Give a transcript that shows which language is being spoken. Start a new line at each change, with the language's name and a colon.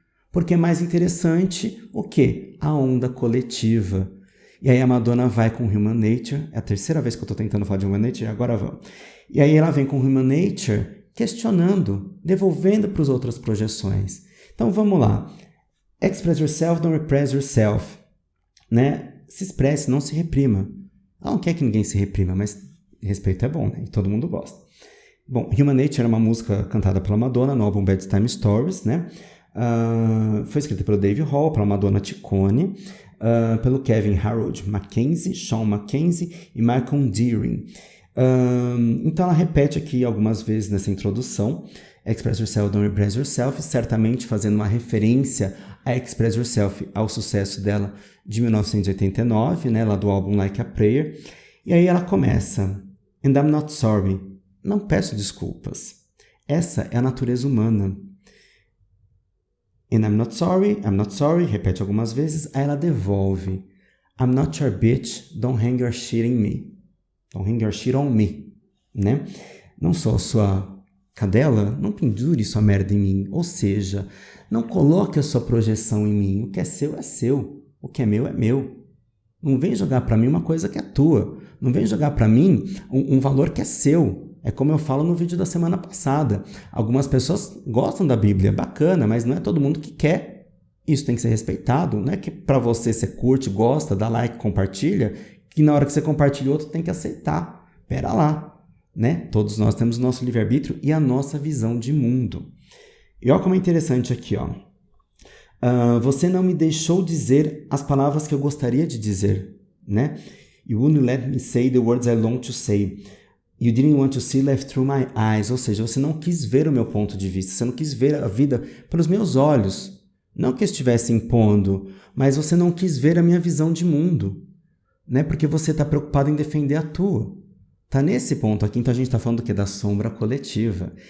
Portuguese: Porque é mais interessante o quê? A onda coletiva. E aí a Madonna vai com Human Nature, é a terceira vez que eu estou tentando falar de Human Nature, agora vamos. E aí ela vem com Human Nature questionando, devolvendo para as outras projeções. Então vamos lá.
English: Express yourself, don't repress yourself.
Portuguese: Né? Se expresse, não se reprima. Ela não quer que ninguém se reprima, mas respeito é bom, né? E todo mundo gosta. Bom, Human Nature é uma música cantada pela Madonna no álbum Bedtime Stories, né? Foi escrita pelo Dave Hall, pela Madonna Ciccone, pelo Kevin Harold Mackenzie, Sean Mackenzie e Malcolm Deering. Então ela repete aqui algumas vezes nessa introdução Express Yourself, Don't Repress Yourself, certamente fazendo uma referência a Express Yourself, ao sucesso dela de 1989, né, lá do álbum Like a Prayer. E aí ela começa, And I'm not sorry, não peço desculpas. Essa é a natureza humana. And I'm not sorry, repete algumas vezes, aí ela devolve.
English: I'm not your bitch, don't hang your shit in me. Don't hang your shit on me, né?
Portuguese: Não sou a sua cadela, não pendure sua merda em mim. Ou seja, não coloque a sua projeção em mim. O que é seu, é seu. O que é meu, é meu. Não vem jogar pra mim uma coisa que é tua. Não vem jogar para mim um valor que é seu. É como eu falo no vídeo da semana passada. Algumas pessoas gostam da Bíblia, bacana, mas não é todo mundo que quer. Isso tem que ser respeitado. Não é que para você curte, gosta, dá like, compartilha, que na hora que você compartilha o outro tem que aceitar. Pera lá, né? Todos nós temos o nosso livre-arbítrio e a nossa visão de mundo. E olha como é interessante aqui, ó. Você não me deixou dizer as palavras que eu gostaria de dizer, né?
English: You wouldn't let me say the words I long to say. You didn't want to see life through my eyes.
Portuguese: Ou seja, você não quis ver o meu ponto de vista, você não quis ver a vida pelos meus olhos. Não que eu estivesse impondo, mas você não quis ver a minha visão de mundo, né? Porque você está preocupado em defender a tua. Tá nesse ponto aqui, então a gente está falando do quê? Da sombra coletiva.